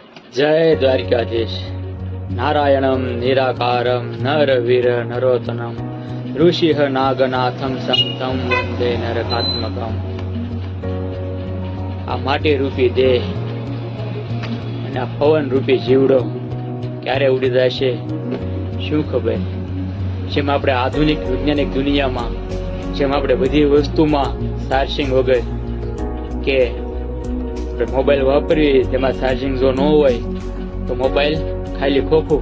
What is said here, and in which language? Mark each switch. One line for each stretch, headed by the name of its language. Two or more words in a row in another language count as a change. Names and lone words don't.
Hindi: जय द्वारिकाधीश।
Sanskrit: नारायणं निराकारं नरवीर नरोत्तमं ऋषिः नागनाथं संतं वंदे नरकात्मकं।
Gujarati: આ માટી રૂપી દેહ અને આ પવન રૂપી જીવડો ક્યારે ઉડી જશે શું ખબર। જેમ આપણે આધુનિક વૈજ્ઞાનિક દુનિયામાં જેમ આપણે બધી વસ્તુમાં ચાર્જિંગ વગર કે મોબાઈલ વાપરીએ તેમાં ચાર્જિંગ જો ન હોય તો મોબાઈલ ખાલી ખોખું।